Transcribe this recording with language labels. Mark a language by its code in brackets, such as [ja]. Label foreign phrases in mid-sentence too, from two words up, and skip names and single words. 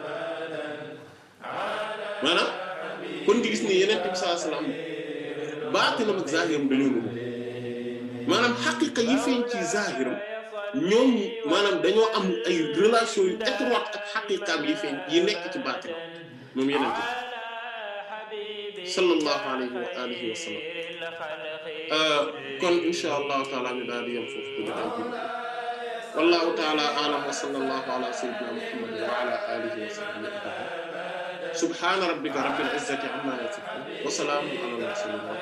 [wo] maanaam kon di gis ni Yonent bi [ar] صلى الله عليه وسلم [wo] baatinam ak zahiram dañoo nuru maanaam xaqiqa yi feeñ ci zahiram ñoom maanaam dañoo am ay relation yu étroite ak xaqiqaam yi feeñ yi nekk ci baatinam moom Yonent bi [ar] صلى الله عليه وعلى آله وسلم kon إن شاء الله تعالى [wo] ñu daal di yem foofu ci jotaay bi [ar] والله تعالى أعلم وصلى الله على سيدنا محمد وعلى آله وصحبه أجمعين سبحان ربك رب العزة عما يصفون وسلام على المرسلين